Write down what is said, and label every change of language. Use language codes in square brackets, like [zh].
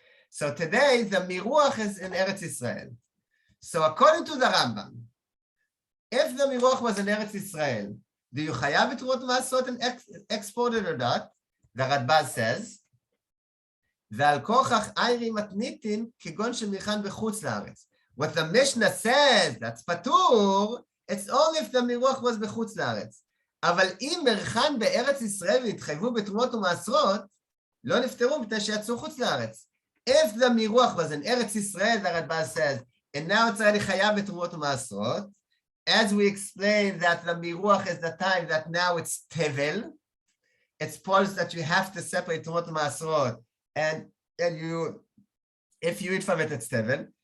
[en] So today, the miruach is in Eretz Israel. So according to the Rambam, if the miruach was in Eretz Israel, do you chayav Terumot and Ma'aserot and export it or not? The Rabbi says, what the Mishnah says, that's patur, it's only if the miruach was bechutz la'aretz. [he] אבל אם מרחן בארץ ישראל והתחייבו בתרומות ומעשרות, לא נפטרו מפני שיצאו חוץ לארץ. [en] If the miruach was in Eretz Israel, the Rabbi says, and now it's already chayav [he] בתרומות ומעשרות, [en] as we explained that the miruach is the time that now it's tevel, it's parts that you have to separate Terumot and Ma'aserot, and you, if you eat from it, it's tevel.